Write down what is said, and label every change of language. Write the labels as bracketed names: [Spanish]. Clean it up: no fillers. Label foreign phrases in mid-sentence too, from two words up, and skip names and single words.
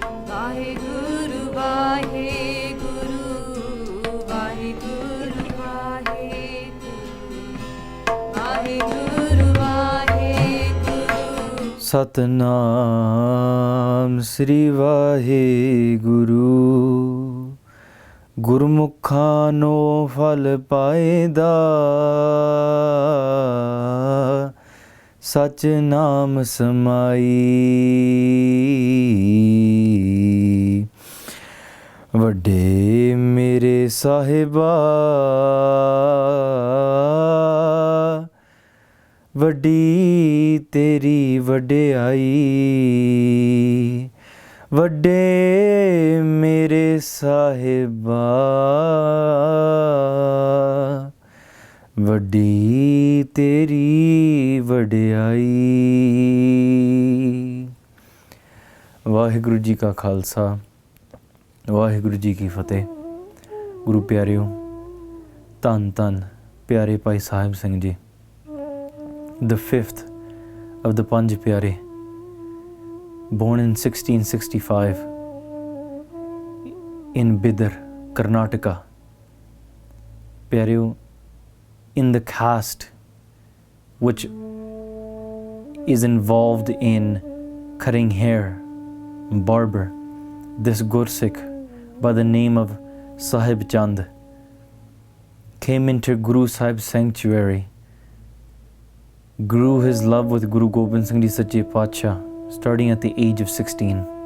[Punjabi] Vaheguru, Vaheguru, Vaheguru, Vaheguru, Vaheguru. ਸਤਿਨਾਮ ਸ਼੍ਰੀ ਵਾਹਿਗੁਰੂ, ਗੁਰਮੁਖਾਨੋ ਫਲ ਪਾਇਦਾ, ਸਚ ਨਾਮ ਸਮਾਈ. ਵਡੇ ਮੇਰੇ ਸਾਹਿਬਾ, ਵਡੀ ਤੇਰੀ ਵਡਾਈ. ਵਡੇ ਮੇਰੇ ਸਾਹਿਬਾ, ਵਡੀ ਤੇਰੀ ਵਡਾਈ. ਵਾਹਿਗੁਰੂ ਜੀ ਕਾ ਖਾਲਸਾ, ਵਾਹਿਗੁਰੂ ਜੀ ਕੀ ਫਤਿਹ। ਗੁਰੂ ਪਿਆਰਿਓ, ਧੰਨ ਧੰਨ ਪਿਆਰੇ ਭਾਈ ਸਾਹਿਬ ਸਿੰਘ ਜੀ, [English] the fifth of the Panj Pyare, born in 1665 in Bidar, Karnataka. Pyareo, in the caste which is involved in cutting hair, barber, this Gursikh by the name of Sahib Chand came into Guru Sahib's sanctuary, grew his love with Guru Gobind Singh Ji Sache Paatshah, starting at the age of 16.